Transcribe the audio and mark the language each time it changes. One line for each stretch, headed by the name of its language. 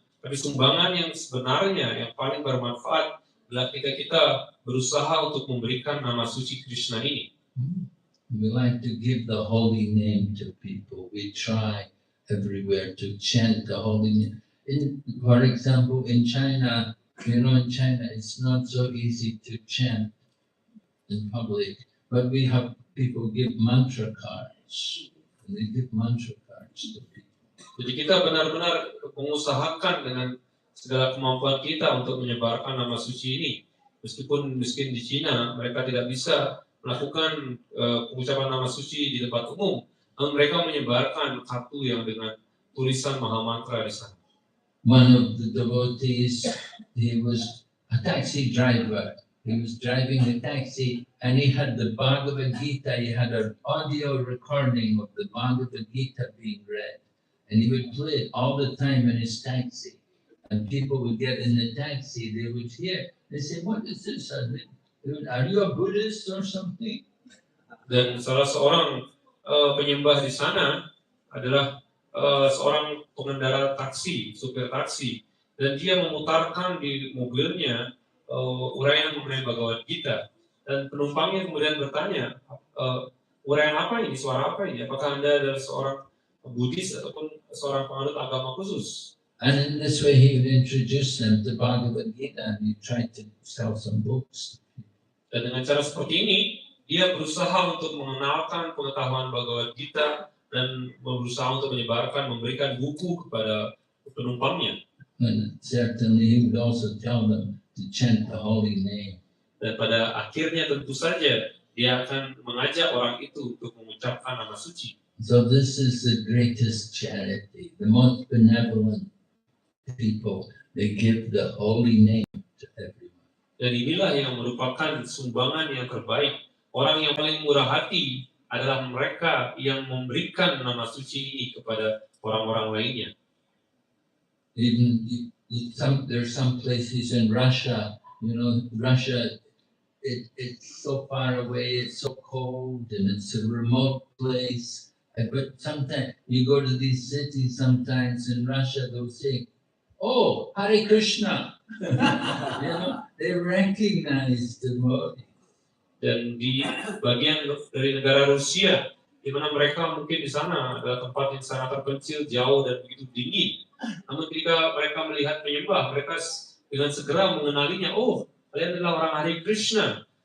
Indonesian: Tapi sumbangan yang sebenarnya yang paling bermanfaat adalah ketika kita berusaha untuk memberikan nama suci Krishna ini.
English: We like to give the holy name to people. We try everywhere to chant the holy name. For example, in China, in China, it's not so easy to chant in public, but we have people give mantra cards. And they give mantra cards to people.
Indonesian: Jadi kita benar-benar mengusahakan dengan segala kemampuan kita untuk menyebarkan nama suci ini. Meskipun miskin di Cina, mereka tidak bisa melakukan pengucapan nama suci di tempat umum, namun mereka menyebarkan kartu yang dengan tulisan Mahamantra di sana.
English: One of the devotees, he was a taxi driver. He was driving a taxi and he had the Bhagavad Gita. He had an audio recording of the Bhagavad Gita being read. And he would play it all the time in his taxi. And people would get in the taxi, they would hear. They say, what is this? Are you a Buddhist or something?
Indonesian: Dan salah seorang penyembah di sana adalah seorang pengendara taksi, supir taksi. Dan dia memutarkan di mobilnya uraian mengenai Bhagavad Gita. Dan penumpangnya kemudian bertanya, uraian apa ini, suara apa ini? Apakah Anda adalah seorang Buddhis ataupun seorang penganut agama khusus.
English: And in this way, he would introduce them to Bhagavad Gita, and he tried to sell some books.
Indonesian: Dan dengan cara seperti ini, dia berusaha untuk mengenalkan pengetahuan Bhagavad Gita dan berusaha untuk menyebarkan, memberikan buku kepada penumpangnya.
English: And certainly, he would also tell them to chant the holy name.
Indonesian: Dan pada akhirnya tentu saja dia akan mengajak orang itu untuk mengucapkan nama suci.
English: So this is the greatest charity, the most benevolent people. They give the holy name to everyone.
Indonesian: Dan inilah yang merupakan sumbangan yang terbaik. Orang yang paling murah hati adalah mereka yang memberikan nama suci ini kepada orang-orang lainnya.
English: Even there's some places in Russia, Russia, it's so far away, it's so cold, and it's a remote place. But sometimes you go to these cities sometimes in Russia, they'll say, "Oh, Hare Krishna." They recognize the Lord.
Indonesian: Dan di bagian dari negara Rusia, di mana mereka mungkin di sana adalah tempat yang sangat terpencil, jauh dan begitu dingin. Namun ketika mereka melihat penyembah, mereka dengan segera mengenalinya. Oh, kalian adalah orang Hare Krishna.